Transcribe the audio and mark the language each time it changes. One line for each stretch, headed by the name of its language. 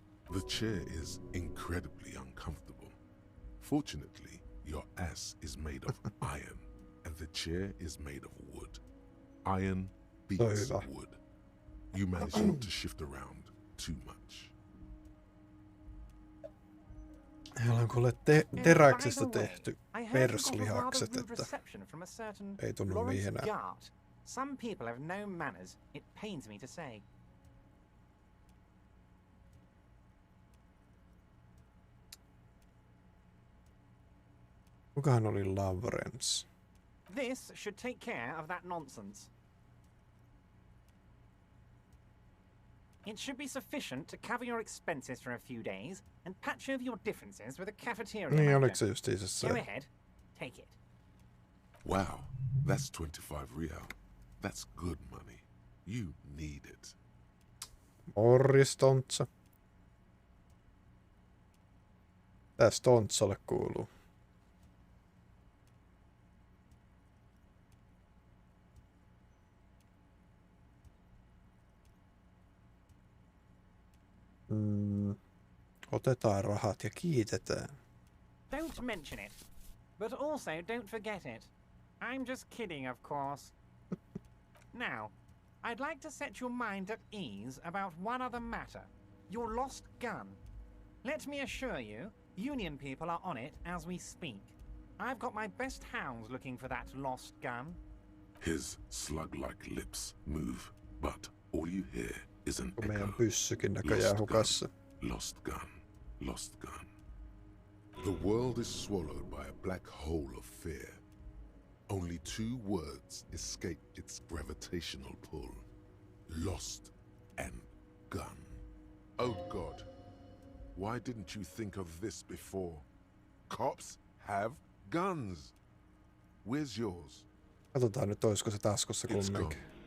English: The chair is incredibly uncomfortable. Fortunately, your ass is made of iron, and the chair is made of wood. Iron beats wood. You manage not to shift around too much.
Finnish: Heillä on kuule teräksestä tehty perslihakset, että ei tunnu mihinään.
English: Some people have no manners. It pains me to say.
Finnish: Kukahan oli Lawrence?
English: This should take care of that nonsense. It should be sufficient to cover your expenses for a few days and patch over your differences with a cafeteria manager. Go ahead, take it. Wow, that's 25 real. That's good money. You need it.
Finnish: Morris, Tontsa. Täs Tontsalle kuuluu. Otetaan rahat ja kiitetään.
English: Don't mention it. But also don't forget it. I'm just kidding, of course. Now, I'd like to set your mind at ease about one other matter. Your lost gun. Let me assure you, Union people are on it as we speak. I've got my best hounds looking for that lost gun. His slug-like lips move, but all you hear is an echo.
Finnish: Pyssykin näköjään hukassa.
English: Lost gun. Lost gun. The world is swallowed by a black hole of fear. Only two words escape its gravitational pull. Lost and gun. Oh God, why didn't you think of this before? Cops have guns. Where's yours?
Finnish: Katsotaan nyt, olisiko se taskussa kumminkin.